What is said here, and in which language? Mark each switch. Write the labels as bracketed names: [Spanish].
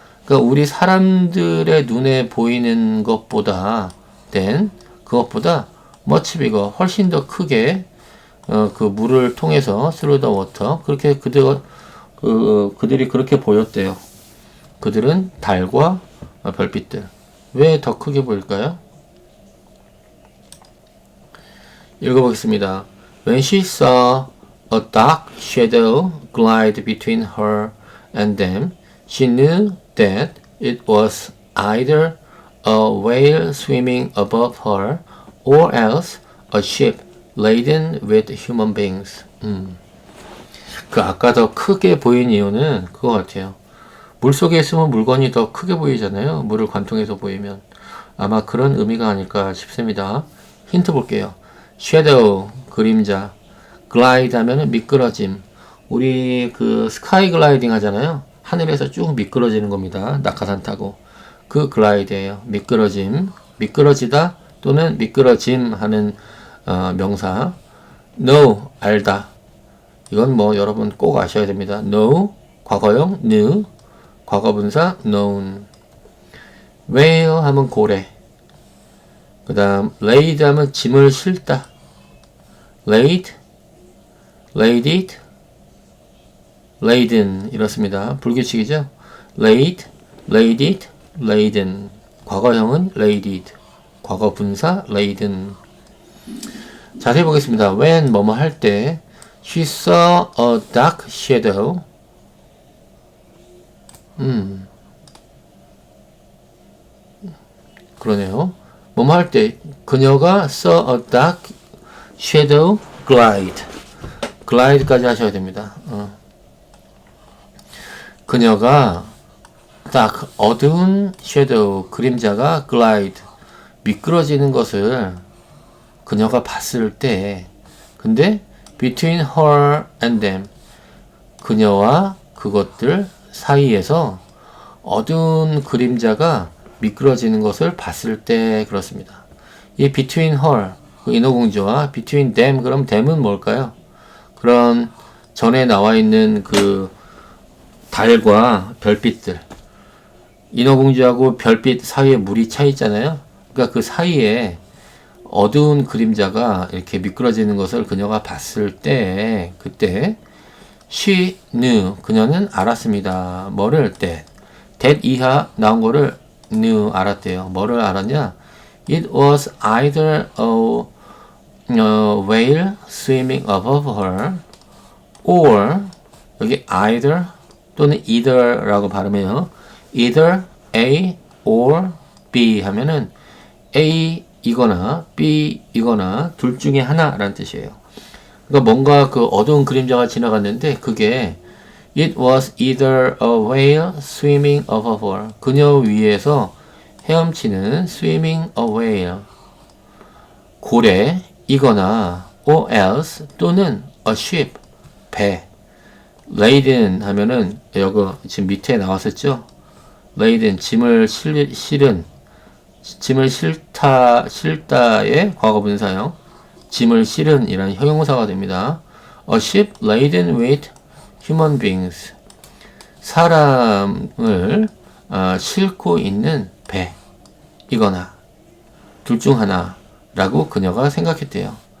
[Korean] 그러니까 우리 사람들의 눈에 보이는 것보다 then 그것보다 [English] much bigger [Korean] 훨씬 더 크게 그 물을 통해서 [English] through the water [Korean] 그렇게 그들이 그렇게 보였대요. 그들은 달과 별빛들 왜 더 크게 보일까요? 읽어보겠습니다. [English] When she saw a dark shadow glide between her and them, she knew that it was either a whale swimming above her or else a ship laden with human beings. [Korean] 그 아까 더 크게 보인 이유는 그거 같아요. 물속에 있으면 물건이 더 크게 보이잖아요. 물을 관통해서 보이면. 아마 그런 의미가 아닐까 싶습니다. 힌트 볼게요. shadow, 그림자. glide 하면은 미끄러짐. 우리 그 스카이 글라이딩 하잖아요. 하늘에서 쭉 미끄러지는 겁니다. 낙하산 타고. 그 글라이드예요. 미끄러짐. 미끄러지다 또는 미끄러짐 하는 명사. know, 알다. 이건 뭐 여러분 꼭 아셔야 됩니다. know, 과거형, knew, 과거분사, known. whale 하면 고래. 그 다음 laid 하면 짐을 싣다. laid, laid it, laden 이렇습니다. 불규칙이죠. laid, laid it, laden. 과거형은 laid, 과거분사 laden. 자세히 보겠습니다. when 뭐뭐 할 때 [English] she saw a dark shadow. [Korean] 그러네요. 뭐뭐 할 때 그녀가 [English] saw a dark shadow glide. [Korean] glide까지 하셔야 됩니다. 그녀가 딱 어두운 shadow 그림자가 glide 미끄러지는 것을 그녀가 봤을 때 근데 [English] between her and them [Korean] 그녀와 그것들 사이에서 어두운 그림자가 미끄러지는 것을 봤을 때 그렇습니다. 이 between her 그 인어공주와 between them 그럼 them은 뭘까요? 그런 전에 나와 있는 그 달과 별빛들 인어공주하고 별빛 사이에 물이 차 있잖아요. 그러니까 그 사이에 어두운 그림자가 이렇게 미끄러지는 것을 그녀가 봤을 때, 그때 [English] she knew, [Korean] 그녀는 알았습니다. 뭐를? that 이하 나온 거를 knew, 알았대요. 뭐를 알았냐? [English] It was either a whale swimming above her or, [Korean] 여기 either 또는 either라고 발음해요. [English] either A or B [Korean] 하면은 A 이거나 B 이거나 둘 중에 하나라는 뜻이에요. 그러니까 뭔가 그 어두운 그림자가 지나갔는데 그게 [English] It was either a whale swimming above her. [Korean] 그녀 위에서 헤엄치는 [English] swimming a whale. [Korean] 고래이거나 [English] or else [Korean] 또는 [English] a ship. [Korean] 배. laden 하면은 여기 지금 밑에 나왔었죠? laden 짐을 실은 짐을 실다의 과거분사형 짐을 실은 이란 형용사가 됩니다. [English] A ship laden with human beings. [Korean] 사람을 싣고 있는 배 이거나 둘 중 하나라고 그녀가 생각했대요.